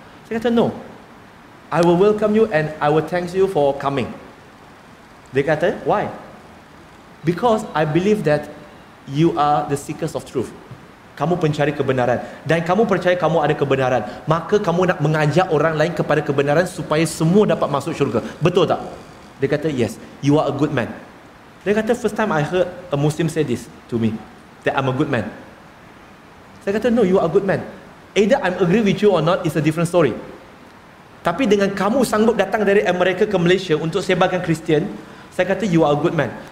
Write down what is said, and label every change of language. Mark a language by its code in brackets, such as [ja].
[ms] Saya kata [en] no, I will welcome you and I will thank you for coming. [ms] Dia kata, [en] why? Because I believe that you are the seekers of truth. [ms] Kamu pencari kebenaran dan kamu percaya kamu ada kebenaran, maka kamu nak mengajak orang lain kepada kebenaran supaya semua dapat masuk syurga. Betul tak? Dia kata, [en] yes, you are a good man. Dia kata, first time I heard a Muslim say this to me, that I'm a good man. [ms] Saya kata, [en] no, you are a good man. Either I'm agree with you or not, it's a different story. [ms] Tapi dengan kamu sanggup datang dari Amerika ke Malaysia untuk sebarkan Kristian, saya kata, [en] you are a good man.